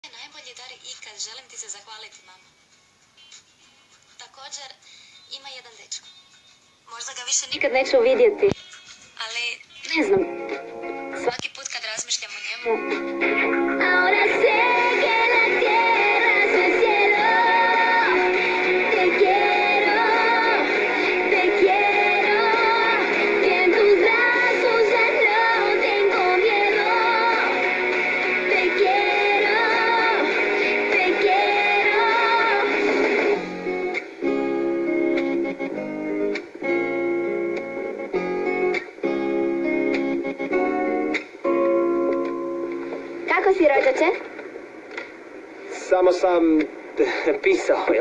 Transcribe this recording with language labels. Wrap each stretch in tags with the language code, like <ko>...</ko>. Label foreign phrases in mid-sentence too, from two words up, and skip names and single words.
<bs>Najbolji dar ikad, želim ti se zahvaliti, mama. Također, ima jedan dečko. Možda ga više nikad neću vidjeti. Ali, ne znam, svaki put kad razmišljam o njemu...</bs> <es>Ahora sé que la tierra es el cielo. Te quiero, te quiero. Que en tus brazos ya no tengo miedo. Te quiero, te quiero.</es> <bs>Kako si, rođače? Samo sam pisao, jel?</bs>